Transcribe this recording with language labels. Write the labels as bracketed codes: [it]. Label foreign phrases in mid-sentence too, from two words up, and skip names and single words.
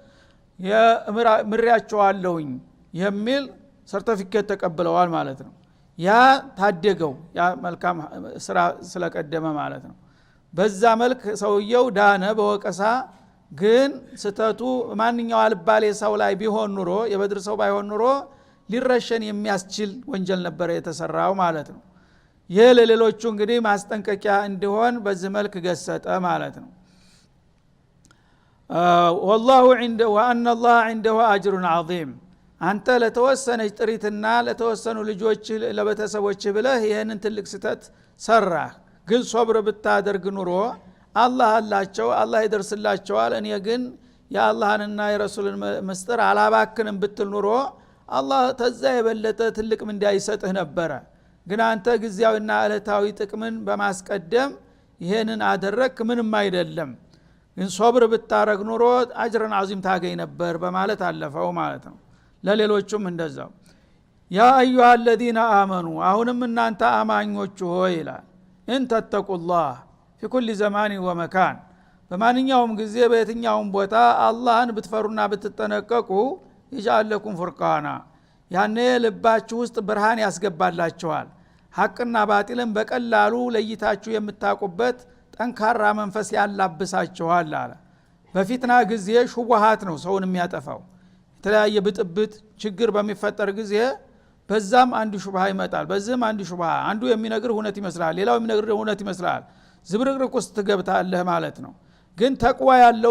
[am] የምሪያቸዋለሁኝ የሚል ሰርቲፊኬት ተቀብለዋል ማለት ነው ያ ታደገው ያ መልካም ስራ ስለቀደመ ማለት ነው በዛ መልክ ሰውየው ዳነ በወቀሳ ግን ስተቱ ማንኛው አልባሌ ሰው ላይ ቢሆን ኑሮ የበድር ሰው ባይሆን ኑሮ ሊረሸን የሚያስችል ወንጀል ነበር የተሰራው ማለት ነው ይሄ ለሌሎቹ እንግዲህ ማስጠንቀቂያ እንዲሆን በዚህ መልክ ገሰጠ ማለት ነው [ar] والله عنده وان الله عنده اجر عظيم [am] አንተ ለተወሰነች ጥሪትና ለተወሰኑ ልጆች ለቤተሰቦች ብለህ ይሄንን ትልቅ ስተት ሰራ ግን ሶብር ብታደርግ ኑሮ አላህ አላቸው አላህ ይደርስላቸዋል እኔ ግን የአላህንና የረሱልን መስጠር አላባክንም ብትል ኑሮ አላህ ተዛ የበለጠ ትልቅ ምንዳ ይሰጥህ ነበር ግን አንተ ግዚያዊና ዕለታዊ ጥቅምን በማስቀደም ይሄንን አደረክ ምንም አይደለም ግን ሶብር ብታረግ ኑሮ [ar] أجرا عظيما [am] ታገኝ ነበር በማለት አለፈው ማለት ነው ለሌሎቹም እንደዛው [ar] يا أيها الذين آمنوا [am] አሁንም እናንተ አማኞች ሆይ ይላል [ar] ان تتقوا الله في كل زمان ومكان [am] በማንኛውም ጊዜ በየትኛውም ቦታ አላህን ብትፈሩና ብትጠነቀቁ [ar] يجعل لكم فرقانا [am] ያኔ ልባችሁ ውስጥ ብርሃን ያስገባላችኋል ሐቅና ባጢልን በቀላሉ ለይታችሁ የምታውቁበት ጠንካራ መንፈስ ያላብሳችኋል አለ በፊትና ጊዜ ሹብሃት ነው ሰውን የሚያጠፋው የተለያየ ብጥብጥ ችግር በሚፈጠር ጊዜ በዛም አንዱ ሹብሃ ይመጣል በዚህም አንዱ ሹብሃ አንዱ የሚነግር እውነት ይመስላል ሌላው የሚነግር እውነት ይመስላል ዝብርቅርቅ ውስጥ ትገብታለህ ማለት ነው ግን ተቅዋ ያለው